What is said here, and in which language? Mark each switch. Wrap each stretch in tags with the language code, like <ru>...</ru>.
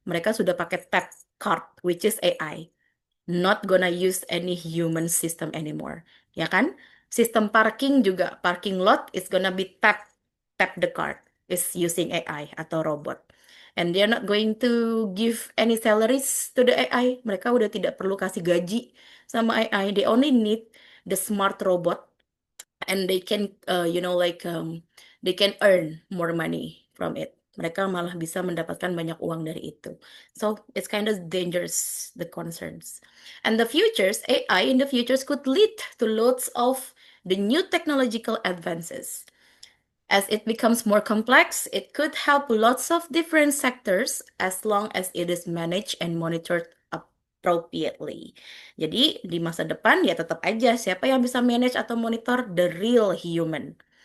<id>Mereka sudah pakai</id> <en>tap card, which is AI. Not gonna use any human system anymore.</en> <id>Ya kan? Sistem parking juga,</id> <en>parking lot is gonna be tap the card. Is using AI atau robot. And they're not going to give any salaries to the AI.</en> <id>Mereka udah tidak perlu kasih gaji sama AI.</id> <en>They only need the smart robot and they can they can earn more money from it.</en> <id>Mereka malah bisa mendapatkan banyak uang dari itu.</id> <en>So it's kind of dangerous, the concerns. And the futures, AI in the futures could lead to lots of the new technological advances. As it becomes more complex, it could help lots of different sectors as long as it is managed and monitored appropriately.</en> <id>Jadi di masa depan ya tetap aja siapa yang bisa manage atau monitor</id> <en>the real human.</en>